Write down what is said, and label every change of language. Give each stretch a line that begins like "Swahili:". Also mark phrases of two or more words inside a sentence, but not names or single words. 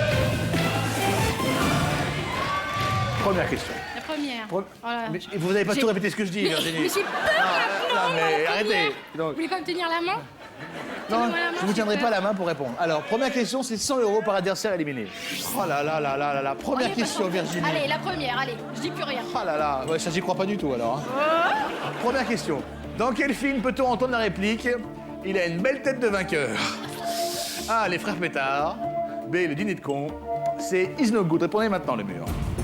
French: Première question. La première. Voilà. Mais vous n'avez pas J'ai- tout répété ce que je dis, Virginie. Mais j'ai peur maintenant, non, mais la arrêtez. première. Donc, Vous voulez pas me tenir la main? non, Tenez-moi la main, je vous j'ai tiendrai peur. pas la main pour répondre. Alors, première question, c'est 100 € par adversaire éliminé. Oh là là là là là là. Première Allez, question, parce que- Virginie. Allez, la première, allez. Je dis plus rien. Oh là là, ouais, ça j'y crois pas du tout alors. hein. Première question. Dans quel film peut-on entendre la réplique « Il a une belle tête de vainqueur » A. Les frères Pétard. B. Le dîner de con. C. Is No Good. Répondez maintenant le mur.